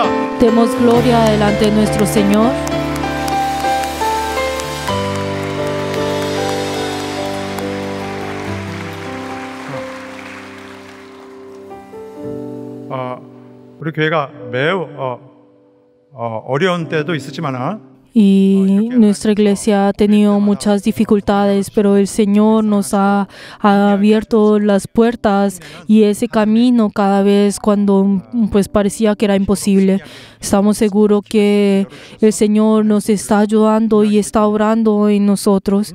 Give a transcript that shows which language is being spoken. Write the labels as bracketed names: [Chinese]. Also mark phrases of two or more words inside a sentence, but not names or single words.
[Spanish] Demos gloria delante de nuestro Señor. [Korean] 우리 교회가 매우 어려운 때도 있었지만 [Spanish] Y nuestra iglesia ha tenido muchas dificultades, pero el Señor nos ha abierto las puertas y ese camino cada vez cuando pues parecía que era imposible. Estamos seguros que el Señor nos está ayudando y está obrando en nosotros.